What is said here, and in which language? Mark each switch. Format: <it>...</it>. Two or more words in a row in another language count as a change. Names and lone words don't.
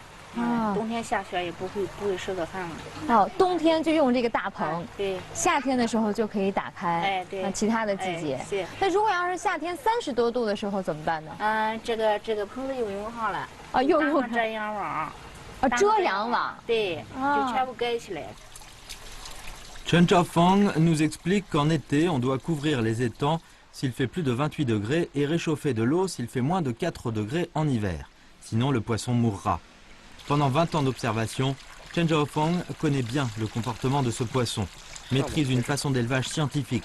<zh>冬天下雪也不会受到寒了。冬天就用这个大棚。对。夏天的时候就可以打开。对。其他的季节。那如果要是夏天30多度的时候怎么办呢？这个棚子又用上了。又用遮阳网。遮阳网。对，就全部盖起来。</zh> <fr>Chen Zhaofang nous explique qu'en été, on doit couvrir les étangs s'il fait plus de 28 degrés et réchauffer de l'eau s'il fait moins de 4 degrés en hiver. Sinon, le poisson mourra. Pendant 20 ans d'observation, Chen Zhaofang connaît bien le comportement de ce poisson, maîtrise une façon d'élevage scientifique.</fr>